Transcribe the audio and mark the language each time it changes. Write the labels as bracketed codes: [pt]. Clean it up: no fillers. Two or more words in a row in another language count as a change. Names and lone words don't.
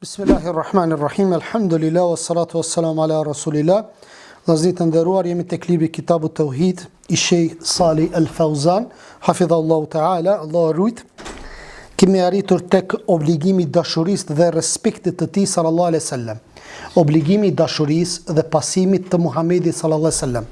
[ar] بسم الله الرحمن الرحيم، الحمد لله، والصلاة والسلام على رسول الله. [sq] Vëllezër të nderuar, jemi tek libri Kitabu Tauhid i Sheikh Salih Al Fawzan, [ar] حفظه الله تعالى, [sq] Allah rujt. Kemi arritur tek obligimi i dashurisë dhe respektit të tij [ar] صلى الله عليه وسلم. [sq] Obligimi i dashurisë dhe pasimit të Muhamedit [ar] صلى الله عليه وسلم.